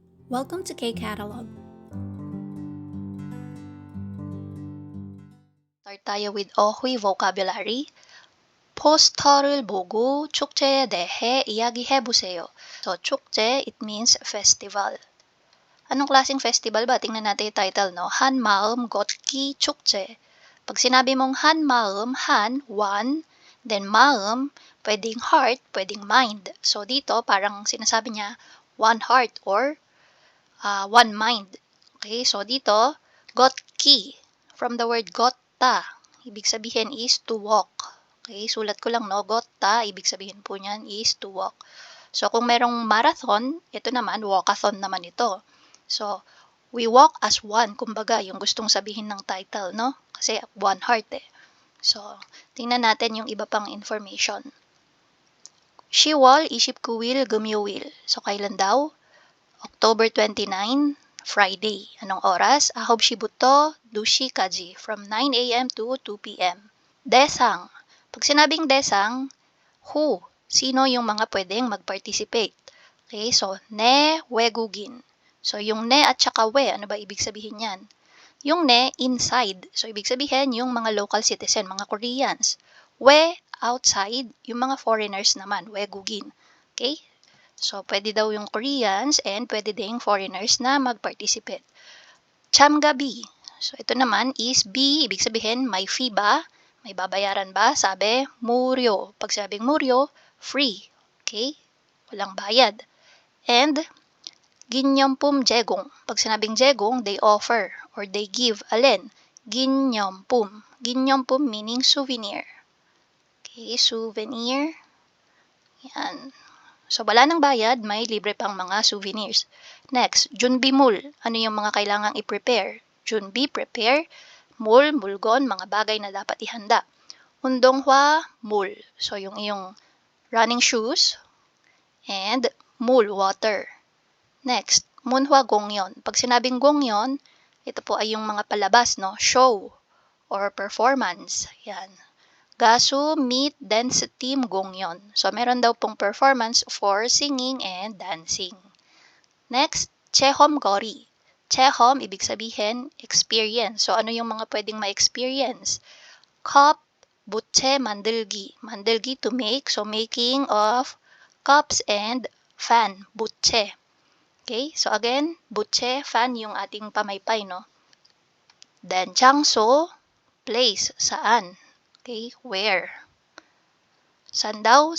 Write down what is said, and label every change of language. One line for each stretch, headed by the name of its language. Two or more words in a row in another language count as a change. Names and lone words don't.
English: Welcome to K-Catalog. Start
Filipino: tayo
English: with 어휘 vocabulary.
Korean: 포스터를 보고 축제에 대해 이야기해보세요. So, 축제,
English: it means festival.
Filipino: Anong klaseng festival ba? Tingnan natin yung title, no?
Korean: 한마음 걷기 축제.
Filipino: Pag sinabi mong 한마음,
English: han, one, then 마음,
Filipino: pwedeng heart, pwedeng mind. So, dito, parang sinasabi niya,
English: one heart or one mind. Okay, so dito,
Korean: 걷기,
English: from the word 걷다,
Filipino: ibig sabihin
English: is to walk.
Filipino: Okay, sulat ko lang, no? 걷다, ibig sabihin po niyan
English: is to walk.
Filipino: So, kung merong marathon, ito naman, walkathon naman ito.
English: So, we walk as one,
Filipino: kumbaga, yung gustong sabihin ng title, no? Kasi
English: one heart
Filipino: eh. So, tingnan natin yung iba pang information.
Korean: 10월 29일 금요일.
Filipino: So, kailan daw?
English: October 29, Friday.
Filipino: Anong oras?
Korean: 9시부터 2시까지.
English: From 9 a.m. to 2 p.m. Desang.
Filipino: Pag sinabing desang, who? Sino yung mga pwedeng mag-participate? Okay, so, ne, wegugin. So, yung ne at saka we, ano ba ibig sabihin yan? Yung ne, inside. So, ibig sabihin, yung mga
English: local citizen,
Filipino: mga Koreans. We, outside, yung mga foreigners naman, wegugin. Okay? So, pwede daw yung Koreans and pwede ding foreigners na mag-participate.
Korean: 참가비.
Filipino: So, ito naman is B, ibig sabihin, may fee ba? May babayaran ba? Sabi, 무료. Pag sabing 무료, free. Okay? Walang bayad. And,
Korean: 기념품 제공.
Filipino: Pag sinabing 제공,
English: they offer or they give.
Filipino: Alin?
Korean: 기념품.
English: 기념품 meaning souvenir. Okay, souvenir.
Filipino: Yan. So, wala ng bayad, may libre pang mga souvenirs.
Korean: Next, 준비물.
Filipino: Ano yung mga kailangang i-prepare?
Korean: 준비, prepare. 물, 물건,
Filipino: mga bagay na dapat ihanda.
Korean: 운동화, 물.
Filipino: So, yung iyong
English: running shoes. And 물, water. Next,
Korean: 문화 공연.
Filipino: Pag sinabing 공연, ito po ay yung mga palabas, no?
English: Show or performance. Yan.
Korean: 가수 및
English: dance team
Korean: 공연.
Filipino: So, meron daw pong performance
English: for singing and dancing.
Filipino: Next,
Korean: 체험거리. 체험,
Filipino: ibig sabihin, experience. So, ano yung mga pwedeng ma-experience? Cup,
Korean: 부채 만들기. 만들기
English: to make. So, making of cups and fan, 부채. Okay, so again,
Korean: 부채,
Filipino: fan yung ating pamaypay, no?
English: Then, 장소, place, saan?
Filipino: Okay, where? Saan daw?